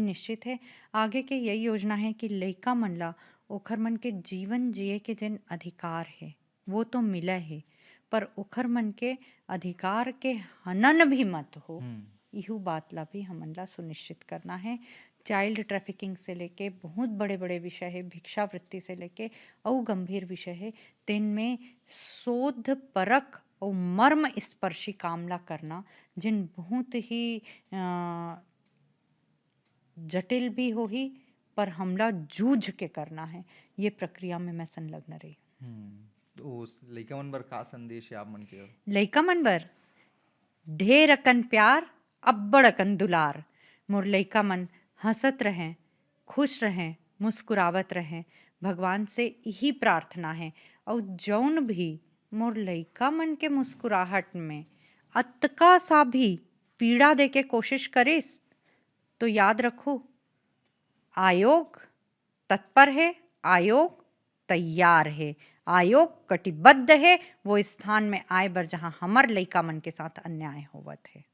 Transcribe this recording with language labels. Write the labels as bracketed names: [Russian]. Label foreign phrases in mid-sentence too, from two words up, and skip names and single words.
[Chhattisgarhi] निश्चित है। आगे के यही योजना है कि लइका मन ला ओखर मन के जीवन जिए के जेन अधिकार है वो तो मिला है, पर ओखर मन के अधिकार के हनन भी मत हो, हम्म इहू बात ला भी हमन ला सुनिश्चित करना है। [English] child trafficking [Chhattisgarhi] से लेके बहुत बड़े बड़े विषय है, भिक्षावृत्ति से लेके अउ गंभीर विषय है, तेन में शोध परख और मर्म स्पर्शी काम ला करना जिन बहुत ही जटिल भी होही, पर हमला जूझ के करना है। ये प्रक्रिया में मैं संलग्न रही हूँ। तो उस लइका मन बर का संदेश है आप मन के? लइका मन बर ढेर अकन प्यार अब्बड़ अकन दुलार। मोर लइका मन हंसत रहें, खुश रहें, मुस्कुरावत रहें, भगवान से यही प्रार्थना है। और जौन भी मोर लइका मन के मुस्कुराहट में अतका सा भी पीड़ा दे के कोशिश करिस तो याद रखो, आयोग तत्पर है, आयोग तैयार है, आयोग कटिबद्ध है वो स्थान में आए बर जहां हमर लइका मन के साथ अन्याय होवत है।